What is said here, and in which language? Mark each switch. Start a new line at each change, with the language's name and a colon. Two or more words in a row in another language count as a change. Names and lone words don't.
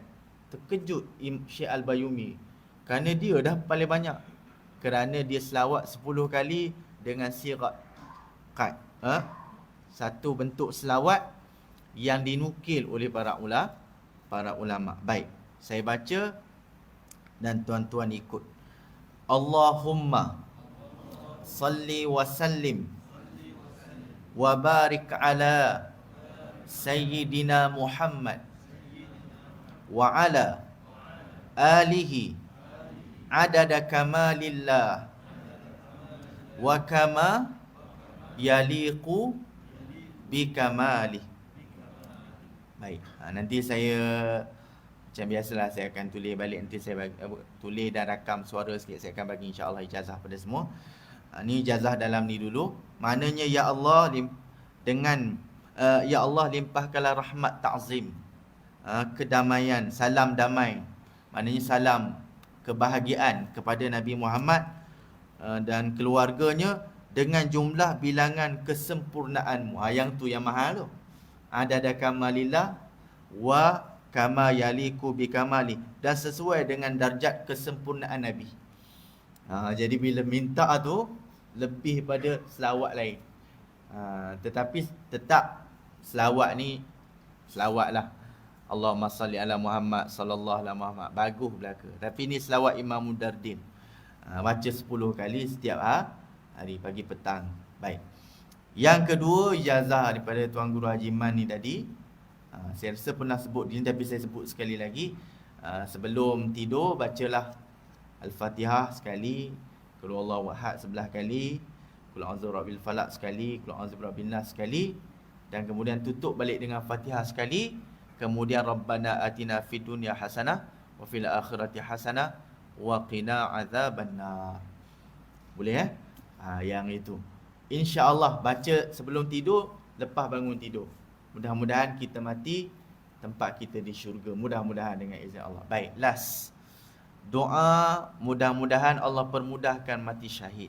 Malay: Terkejut Syekh Al-Bayumi, kerana dia dah paling banyak. Kerana dia selawat 10 kali dengan sirat qad. Satu bentuk selawat yang dinukil oleh para ulama. Baik, saya baca dan tuan-tuan ikut.
Arabic: اللهم صل وسلم وبارك على سيدنا محمد وعلى آله عدد كمال الله وكما يليق بكماله.
Malay: Baik, nanti saya macam biasalah, saya akan tulis balik. Nanti saya tulis dan rakam suara sikit. Saya akan bagi insya-Allah ijazah pada semua. Ni ijazah dalam ni dulu. Maknanya ya Allah, ya Allah limpahkanlah rahmat ta'zim, kedamaian, salam damai. Maknanya salam kebahagiaan kepada Nabi Muhammad dan keluarganya dengan jumlah bilangan kesempurnaanmu. Yang tu yang mahal tu.
Arabic: عدد كمال الله وكما يليق بكماله,
Malay: dan sesuai dengan darjat kesempurnaan Nabi. Jadi bila minta tu lebih pada selawat lain. Tetapi tetap selawat ni selawat lah.
Arabic: اللهم صل على محمد صلى الله عليه محمد,
Malay: bagus belaka. Tapi ni selawat Imam Ad-Dardir. Baca 10 kali setiap hari, pagi petang. Baik. Yang kedua, ijazah daripada Tuan Guru Haji Man ni tadi. Saya rasa pernah sebut ni, tapi saya sebut sekali lagi. Sebelum tidur bacalah Al-Fatihah sekali,
Arabic: قل هو الله أحد
Malay: 11 kali,
Arabic: قل أعوذ برب الفلق
Malay: sekali,
Arabic: قل أعوذ برب الناس
Malay: sekali, dan kemudian tutup balik dengan Fatihah sekali.
Arabic: Kemudian ربنا آتنا في الدنيا حسنة وفي الآخرة حسنة وقنا عذاب النار.
Malay: Boleh yang itu. InsyaAllah baca sebelum tidur, lepas bangun tidur. Mudah-mudahan kita mati, tempat kita di syurga. Mudah-mudahan dengan izin Allah. Baik, last. Doa mudah-mudahan Allah permudahkan mati syahid.